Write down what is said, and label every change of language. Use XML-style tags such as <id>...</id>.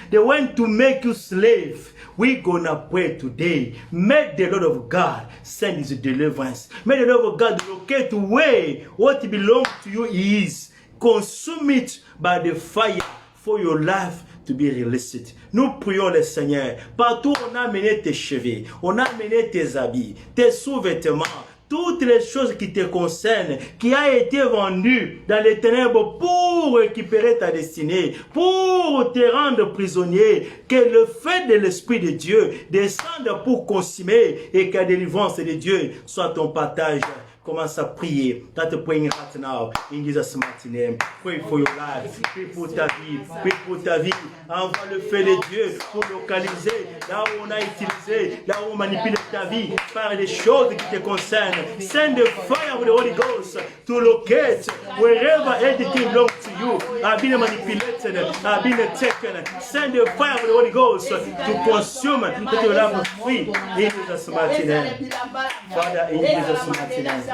<en>They went to make you slave. We're gonna pray today. May the Lord of God send his deliverance. May the Lord of God locate where what belongs to you is. Consume it by the fire for your life to be released.</en> <fr>Nous prions le Seigneur. Partout on a amené tes cheveux, on a amené tes habits, tes sous-vêtements, toutes les choses qui te concernent, qui a été vendues dans les ténèbres pour récupérer ta destinée, pour te rendre prisonnier, que le feu de l'Esprit de Dieu descende pour consumer et que la délivrance de Dieu soit ton partage. Commence à prier.</fr> <en>That's praying right now in Jesus' mighty name. Pray for your life. Pray</en> <fr>pour ta vie.</fr> <en>Pray pour ta vie.</en> <fr>Envoie le feu de Dieu pour localiser là où on a utilisé, là où on manipule ta vie par des choses qui te concernent.</fr> <en>Send the fire of the Holy Ghost to locate wherever anything belongs to you. Have been manipulated, have been taken. Send the fire of the Holy Ghost to consume, that your life is free in Jesus' mighty name. Father, in Jesus' mighty name.</en>